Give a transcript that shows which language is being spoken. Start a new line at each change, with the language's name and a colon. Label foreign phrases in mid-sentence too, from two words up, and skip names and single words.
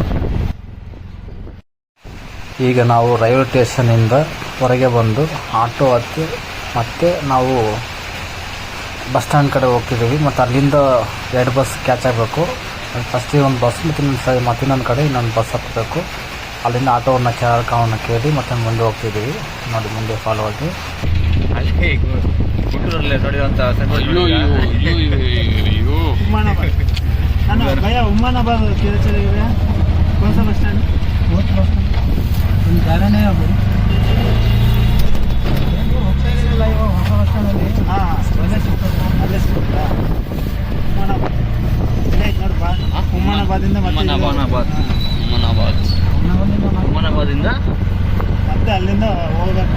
Kannada: ಈಗ ನಾವು ರೈಲ್ವೆ ಸ್ಟೇಷನಿಂದ ಹೊರಗೆ ಬಂದು ಆಟೋ ಹತ್ತಿ ಮತ್ತೆ ನಾವು
English: bus stand
Kannada: ಕಡೆ ಹೋಗ್ತಿದ್ದೀವಿ. ಮತ್ತು ಅಲ್ಲಿಂದ 2
English: bus catch
Kannada: ಆಗಬೇಕು. ಫಸ್ಟಿಗೆ ಒಂದು ಬಸ್ ಮತ್ತು ಇನ್ನೊಂದು ಕಡೆ ಇನ್ನೊಂದು ಬಸ್ ಹತ್ತಬೇಕು. ಅಲ್ಲಿಂದ ಆಟೋವನ್ನು ಚಾಲಕವನ್ನು ಕೇಳಿ ಮತ್ತೆ ಮುಂದೆ ಹೋಗ್ತಿದ್ದೀವಿ. ನೋಡಿ, ಮುಂದೆ ಫಾಲೋ ಆಗಿ
Hindi: उम्मानाबाद किधर चले गए? कौन सा
English: bus stand?
Hindi: जाना नहीं अब.
Kannada: ಉಮ್ಮನಾಬಾದಿಂದ ಮತ್ತೆ ಅಲ್ಲಿಂದ ಹೋಗ್ಬೇಕು.